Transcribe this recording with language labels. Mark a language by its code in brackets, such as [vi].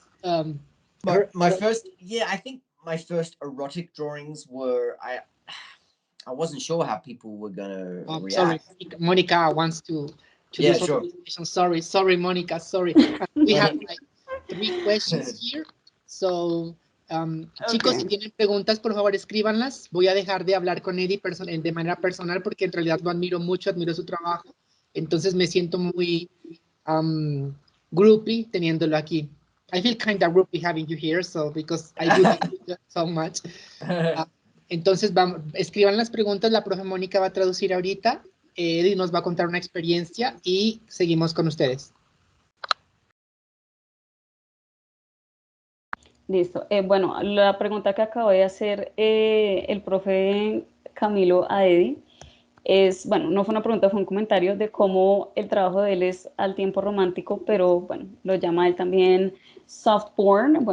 [en] my first, I think my first erotic drawings were, I wasn't sure how people were gonna react. Sorry, Monica wants to Yeah, do sure. Sorry, Monica, sorry. We have like 3 questions here. [es] So, chicos, si tienen preguntas, por favor, escríbanlas. Voy a dejar de hablar con Eddie de manera personal, porque en realidad lo admiro mucho, admiro su trabajo. Entonces me siento muy groupie teniéndolo aquí. [en] I feel kind of groupie having you here, so because I do like you so much. [es] Entonces, escriban las preguntas, la profe Mónica va a traducir ahorita, Eddie nos va a contar una experiencia y seguimos con ustedes. Listo. Bueno, la pregunta que acabo de hacer el profe Camilo a Eddie es, bueno, no fue una pregunta, fue un comentario de cómo el trabajo de él es al tiempo romántico, pero bueno, lo llama él también soft porn.